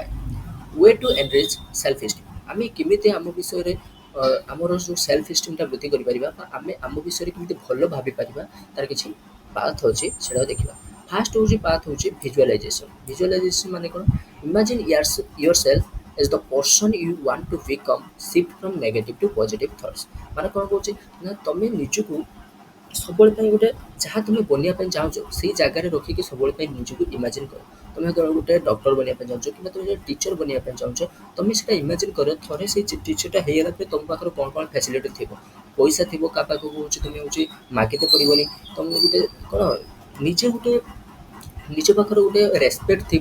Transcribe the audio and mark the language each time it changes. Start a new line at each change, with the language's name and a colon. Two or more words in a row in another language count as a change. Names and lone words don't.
English: way to enrich self esteem.
Odia: ଆମେ କେମିତି ଆମ ବିଷୟରେ ଆମର ଯେଉଁ
English: self esteem
Odia: ବୃଦ୍ଧି କରିପାରିବା ବା ଆମେ ଆମ ବିଷୟରେ କେମିତି ଭଲ ଭାବିପାରିବା ତାର କିଛି ପାଥ୍ ଅଛି ସେଟା ଦେଖିବା। ଫାଷ୍ଟ ହେଉଛି ପାଥ୍ ହେଉଛି ଭିଜୁଆଲାଇଜେସନ୍। ଭିଜୁଆଲାଇଜେସନ୍ ମାନେ କ'ଣ?
English: imagine your self as the person you want to become, shift from negative to positive thoughts।
Odia: ମାନେ କ'ଣ କହୁଛି ନା ତମେ ନିଜକୁ ସବୁବେଳେ ପାଇଁ ଗୋଟେ ଯାହା ତୁମେ ବନିବା ପାଇଁ ଚାହୁଁଛ ସେଇ ଜାଗାରେ ରଖିକି ସବୁବେଳେ ପାଇଁ ନିଜକୁ ଇମାଜିନ୍ କର। ତୁମେ ଯେତେବେଳେ ଗୋଟେ ଡକ୍ଟର ବନିବା ପାଇଁ ଚାହୁଁଛ କିମ୍ବା ତୁମେ ଗୋଟେ ଟିଚର ବନିବା ପାଇଁ ଚାହୁଁଛ, ତୁମେ ସେଇଟା ଇମାଜିନ୍ କର ଥରେ ସେଇ ଟିଚରଟା ହେଇଗଲା ପରେ ତୁମ ପାଖରେ କ'ଣ କ'ଣ ଫ୍ୟାସିଲିଟି ଥିବ, ପଇସା ଥିବ, କାହା ପାଖକୁ ହେଉଛି ତୁମେ ହେଉଛି ମାଗିତେ ପଡ଼ିବନି, ତୁମେ ଗୋଟେ କ'ଣ ନିଜେ ଗୋଟେ ନିଜ ପାଖରେ ଗୋଟେ ରେସପେକ୍ଟ ଥିବ।